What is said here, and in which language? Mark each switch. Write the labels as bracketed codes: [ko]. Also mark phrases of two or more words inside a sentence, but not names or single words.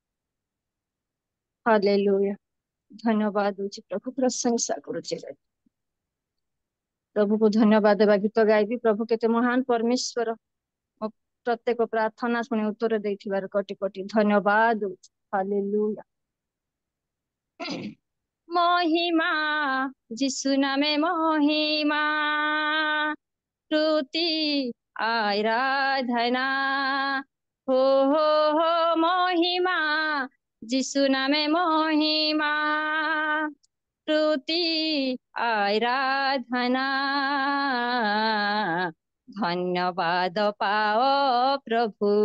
[or] ହାଲେଲୁୟା, ଧନ୍ୟବାଦ ଦଉଛି ପ୍ରଭୁ, ପ୍ରଶଂସା କରୁଛି। ପ୍ରଭୁକୁ ଧନ୍ୟବାଦ ଦେବା, ଗୀତ ଗାଇବି। ପ୍ରଭୁ କେତେ ମହାନ ପରମେଶ୍ୱର, ମୋ ପ୍ରତ୍ୟେକ ପ୍ରାର୍ଥନା ଶୁଣି ଉତ୍ତର ଦେଇଥିବାର କୋଟି କୋଟି ଧନ୍ୟବାଦ ଦଉଛି। [bn] ହାଲେଲୁୟା। মহিমা যিশু নামে মহিমা, স্তুতি আরাধনা, হো হো হো মহিমা যিশু নামে মহিমা স্তুতি আরাধনা ধন্যবাদ পাও প্রভু